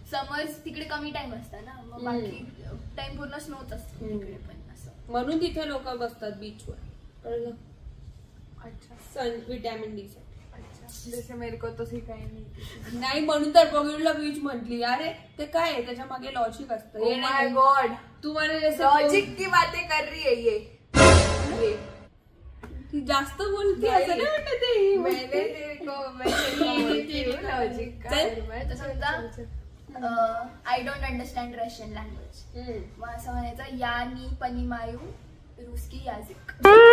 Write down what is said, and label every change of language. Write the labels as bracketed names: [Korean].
[Marathi] Summers तिकडे कमी time असता ना, मग बाकी टाइम पूर्ण स्नोच असतो तिकडे पण असं. म्हणून तिथे लोक बसतात बीचवर. कळलं? अच्छा. सन विटॅमिन डी साठी. [Hindi] जैसे मेरे को तो सिखाई [Marathi] नाही म्हणून तर बॉलिवूडला बीच म्हटली. अरे ते काय आहे त्याच्या मागे लॉजिक असतं. [English] Oh my God. [Marathi] तुम्हाला [Hindi] लॉजिक की बातें कर रही है ये. [Marathi] ती जास्त बोलते असं नाही वाटत ते. [Hindi] मैंने तेरे को लॉजिक का [Marathi] समजा [English] I don't understand Russian language, [Marathi] मग असं म्हणायचं [Russian] या नी पनिमायू रुस्की याजिक.